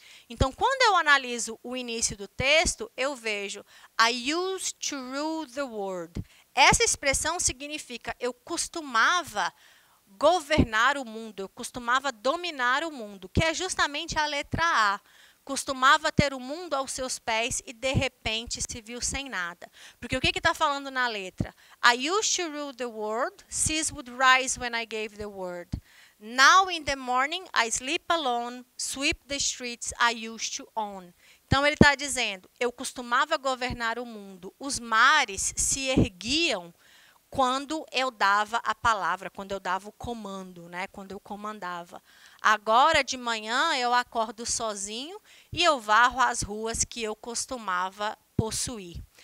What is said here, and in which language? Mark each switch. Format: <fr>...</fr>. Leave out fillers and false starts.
<pt>Então, quando eu analiso o início do texto, eu vejo</pt> <en>I used to rule the world.</en> <pt>Essa expressão significa eu costumava governar o mundo, eu costumava dominar o mundo, que é justamente a letra A. Costumava ter o mundo aos seus pés e, de repente, se viu sem nada. Porque o que está falando na letra?</pt> <en>I used to rule the world, seas would rise when I gave the word. Now in the morning I sleep alone, sweep the streets I used to own.</en> <pt>Então ele está dizendo, eu costumava governar o mundo, os mares se erguiam quando eu dava a palavra, quando eu dava o comando, né? Quando eu comandava. Agora de manhã eu acordo sozinho e eu varro as ruas que eu costumava possuir.</pt>